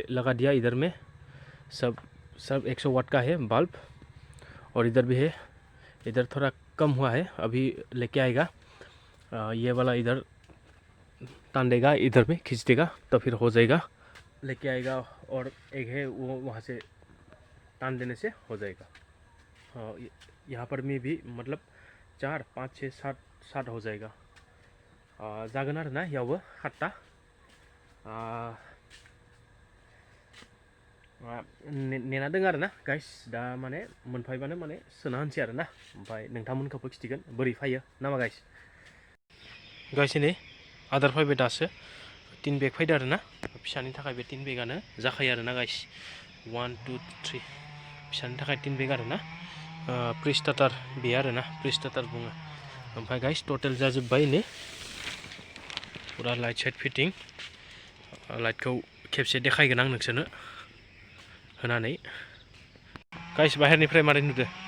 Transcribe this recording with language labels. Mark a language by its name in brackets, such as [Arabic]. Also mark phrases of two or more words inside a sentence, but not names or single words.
[Hindi] लगा दिया इधर में सब 100 वाट का है बल्ब और इधर भी है इधर थोड़ा कम हुआ है अभी लेके आएगा ये वाला इधर तान देगा इधर में खींच देगा तो फिर हो जाएगा लेके आएगा और एक है वो वहाँ से तान देने से हो जाएगा यहाँ पर में भी मतलब 4 5 6 7 हो जाएगा [Bodo] जागोन आरोना इयावबो 7टा नेना दों आरोना गाइस दा माने मोनफायबानो माने सोना होनसै आरोना ओमफ्राय नोंथांमोनखौबो खिथिगोन बोरै फैयो नामा गाइस नै आदार फैबाय दासो 3 बेग फैदो आरोना फिसानि थाखाय बे 3 बेगानो जाखायो आरोना गाइस 1 2 3 फिसानि थाखाय 3 बेग आरोना प्रिस्टार्टार बे आरोना प्रिस्टार्टार बुङो ओमफ्राय गाइस टोटेल जाजोब्बाय नै पूरा लाइट साइट फिटिं लाइटखौ खेबसे देखायगोन आं नोंसोरनो होनानै गाइस बाहेरनिफ्राय मारै नुदो